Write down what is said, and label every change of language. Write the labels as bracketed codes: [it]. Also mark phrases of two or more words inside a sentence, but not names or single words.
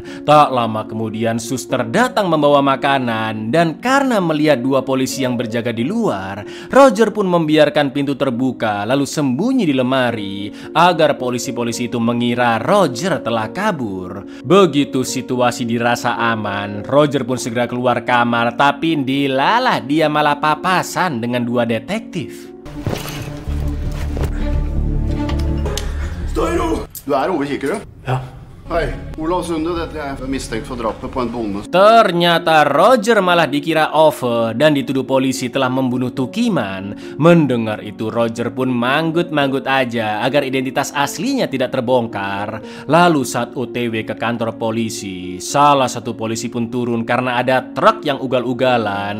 [id] Tak lama kemudian suster datang membawa makanan dan karena melihat dua polisi yang berjaga di luar, Roger pun membiarkan pintu terbuka lalu sembunyi di lemari agar polisi-polisi itu mengira Roger telah kabur. Begitu situasi dirasa aman, Roger pun segera keluar kamar, tapi dilalah dia malah papasan dengan dua detektif. [no] Du er Ove Kikerød? Ja. Hei, Olav Sunde, dette er mistenkt for drapet på en bonde. [id] Ternyata Roger malah dikira Ove dan dituduh polisi telah membunuh Tukiman. Mendengar itu Roger pun manggut-manggut aja agar identitas aslinya tidak terbongkar. Lalu saat OTW ke kantor polisi, salah satu polisi pun turun karena ada truk yang ugal-ugalan.